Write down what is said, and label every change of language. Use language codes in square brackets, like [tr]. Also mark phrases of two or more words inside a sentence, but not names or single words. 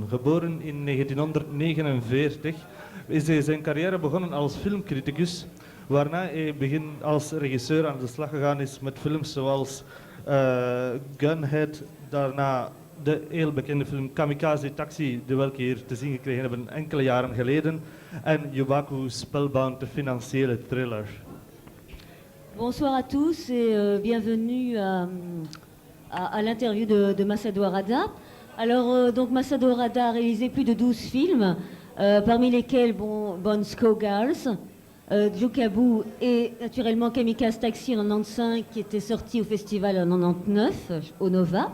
[nl] Geboren in 1949 is hij zijn carrière begonnen als filmcriticus, waarna hij begin als regisseur aan de slag gegaan is met films zoals Gunhead, daarna de heel bekende film Kamikaze Taxi, de welke hier te zien gekregen hebben enkele jaren geleden, en Yubaku Spellbound, de financiële thriller. [fr] Bonsoir à tous et bienvenue à l'interview de Massato Harada. Alors, donc Massato Harada a réalisé plus de 12 films, parmi lesquels Bon Girls, Jokabu et naturellement Kamikaze Taxi en 95 qui était sorti au festival en 99 au Nova.